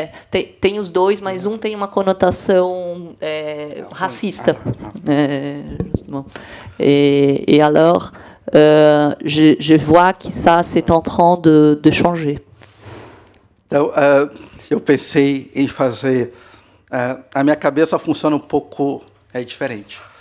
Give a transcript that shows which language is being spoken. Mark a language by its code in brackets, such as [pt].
[pt] Tem os dois, mas um tem uma conotação racista. [fr] Justement. Et alors, je vois que ça, c'est en train de changer. [pt] Então, eu pensei em fazer... a minha cabeça funciona um pouco diferente.